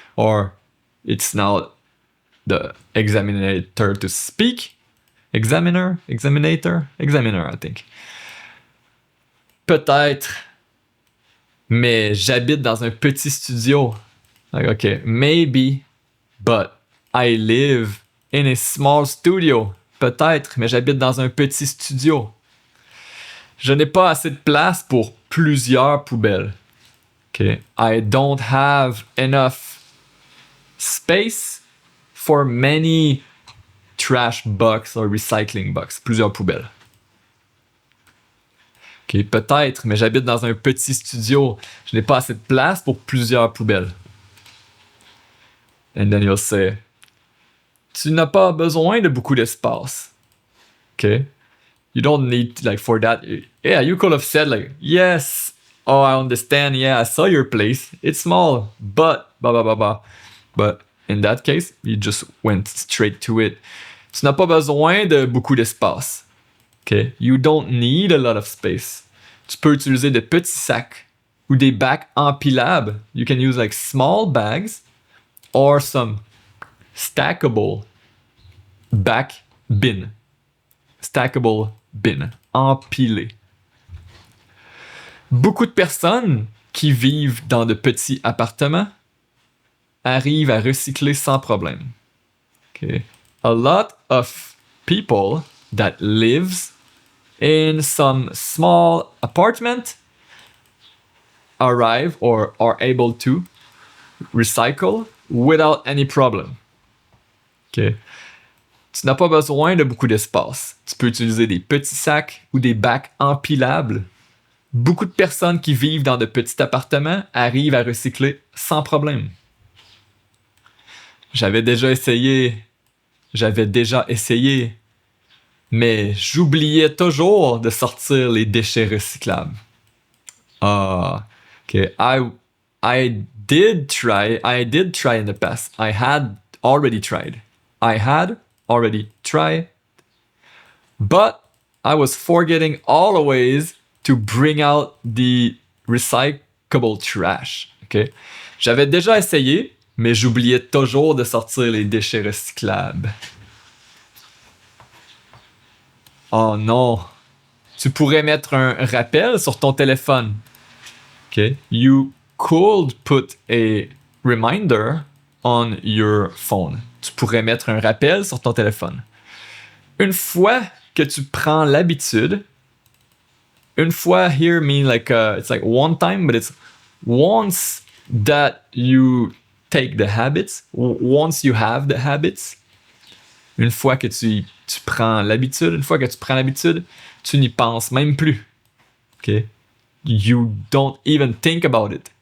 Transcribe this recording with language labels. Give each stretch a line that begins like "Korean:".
English: Or, it's now the examinator to speak. Examiner, I think.
French: Peut-être, mais j'habite dans un petit studio.
English: Okay, maybe, but I live in a small studio.
French: Peut-être, mais j'habite dans un petit studio. Je n'ai pas assez de place pour plusieurs poubelles.
English: Okay, I don't have enough space for many trash box or recycling box.
French: Plusieurs poubelles. Okay, peut-être, mais j'habite dans un petit studio. Je n'ai pas assez de place pour plusieurs poubelles.
English: And then you'll say,
French: tu n'as pas besoin de beaucoup d'espace.
English: Okay? You don't need, for that. Yeah, you could have said, yes, oh, I understand. Yeah, I saw your place. It's small, but blah, blah, blah, blah. But in that case, you just went straight to it.
French: Tu n'as pas besoin de beaucoup d'espace.
English: Okay? You don't need a lot of space.
French: Tu peux utiliser de petits sacs ou des bacs empilables.
English: You can use small bags or some stackable back bin. Stackable bin. Empilé.
French: Beaucoup de personnes qui vivent dans de petits appartements arrivent à recycler sans problème.
English: Okay. A lot of people that lives in some small apartment arrive or are able to recycle without any problem. Okay.
French: Tu n'as pas besoin de beaucoup d'espace. Tu peux utiliser des petits sacs ou des bacs empilables. Beaucoup de personnes qui vivent dans de petits appartements arrivent à recycler sans problème. J'avais déjà essayé, mais j'oubliais toujours de sortir les déchets recyclables.
English: Okay, I did try in the past. I had already tried. But I was forgetting always to bring out the recyclable trash. Okay?
French: J'avais déjà essayé, mais j'oubliais toujours de sortir les déchets recyclables. Oh non! Tu pourrais mettre un rappel sur ton téléphone.
English: Okay? You could put a reminder on your phone.
French: Tu pourrais mettre un rappel sur ton téléphone. Une fois que tu prends l'habitude, une fois
English: here mean like it's like one time, but it's once that you take the habits,
French: once you have the habits, une fois que tu prends l'habitude, tu n'y penses même plus.
English: Okay? You don't even think about it.